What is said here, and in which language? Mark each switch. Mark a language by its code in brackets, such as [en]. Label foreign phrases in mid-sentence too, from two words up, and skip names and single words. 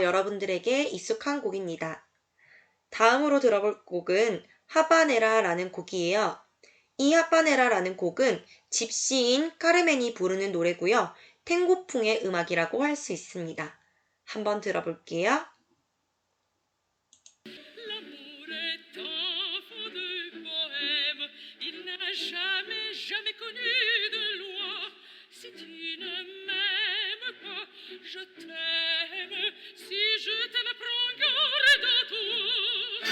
[ko] 여러분들에게 익숙한 곡입니다. 다음으로 들어볼 곡은 하바네라라는 곡이에요. 이 하바네라라는 곡은 집시인 카르멘이 부르는 노래고요. 탱고풍의 음악이라고 할 수 있습니다. 한번 들어볼게요. [fr] L'amour est un fond de poème, il n'a jamais, jamais connu de loi. Si tu ne m'aimes pas, je t'aime. Si je t'aime, prends garde à toi.